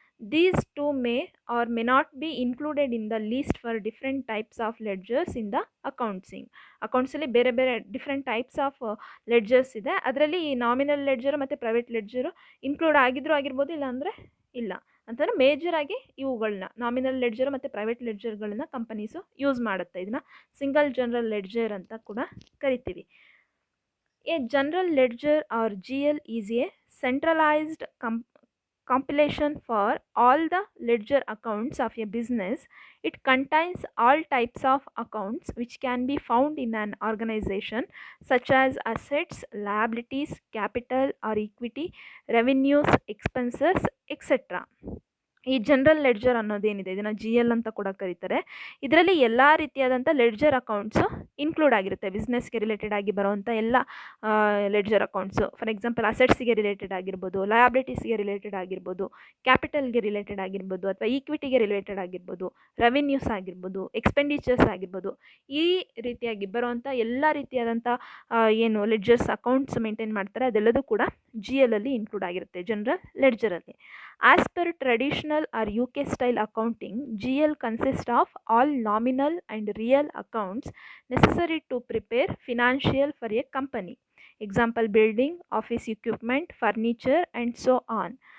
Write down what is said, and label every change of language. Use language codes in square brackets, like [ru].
[en] these 2 may or may not be included in the list for different types of ledgers in the ಅಕೌಂಟ್ಸಲ್ಲಿ [kn] ಬೇರೆ ಬೇರೆ [en] different types of ledgers [kn] ಇದೆ. ಅದರಲ್ಲಿ ಈ nominal ledger ಮತ್ತು private ledger include ಆಗಿರ್ಬೋದು, ಇಲ್ಲಾಂದರೆ ಇಲ್ಲ. ಅಂತಂದರೆ ಮೇಜರಾಗಿ ಇವುಗಳನ್ನ ನಾಮಿನಲ್ ಲೆಡ್ಜರ್ ಮತ್ತು ಪ್ರೈವೇಟ್ ಲೆಡ್ಜರ್ಗಳನ್ನ ಕಂಪನೀಸು ಯೂಸ್ ಮಾಡುತ್ತೆ. ಇದನ್ನು ಸಿಂಗಲ್ ಜನರಲ್ ಲೆಡ್ಜರ್ ಅಂತ ಕೂಡ ಕರಿತೀವಿ. A general ledger R GL is A centralised [en] compilation for all the ledger accounts of a business. It contains all types of accounts which can be found in an organization, such as assets, liabilities, capital or equity, revenues, expenses, etc. [kn] ಈ general ledger ಅನ್ನೋದೇನಿದೆ ಇದನ್ನು GL ಅಂತ ಕೂಡ ಕರೀತಾರೆ. ಇದರಲ್ಲಿ ಎಲ್ಲ ರೀತಿಯಾದಂಥ ledger accounts include ಆಗಿರುತ್ತೆ. ಬಿಸ್ನೆಸ್ಗೆ related ಆಗಿ ಬರೋವಂಥ ಎಲ್ಲ ledger accounts, for example ಅಸೆಟ್ಸ್ಗೆ related ಆಗಿರ್ಬೋದು, ಲಯಬಿಲಿಟೀಸ್ಗೆ ರಿಲೇಟೆಡ್ ಆಗಿರ್ಬೋದು, ಕ್ಯಾಪಿಟಲ್ಗೆ ರಿಲೇಟೆಡ್ ಆಗಿರ್ಬೋದು, ಅಥವಾ ಈಕ್ವಿಟಿಗೆ ರಿಲೇಟೆಡ್ ಆಗಿರ್ಬೋದು, ರೆವಿನ್ಯೂಸ್ ಆಗಿರ್ಬೋದು, ಎಕ್ಸ್ಪೆಂಡಿಚರ್ಸ್ ಆಗಿರ್ಬೋದು, ಈ ರೀತಿಯಾಗಿ ಬರೋವಂಥ ಎಲ್ಲ ರೀತಿಯಾದಂಥ ಏನು ಲೆಡ್ಜರ್ಸ್ ಅಕೌಂಟ್ಸ್ ಮೇಂಟೈನ್ ಮಾಡ್ತಾರೆ ಅದೆಲ್ಲದೂ ಕೂಡ GLಲ್ಲಿ ಇನ್ಕ್ಲೂಡ್ ಆಗಿರುತ್ತೆ, general ಲೆಡ್ಜರಲ್ಲಿ. [en] As per traditional or UK style accounting, GL consists of all nominal and real accounts necessary to prepare financial for a company. Example, building, office equipment, furniture and so on.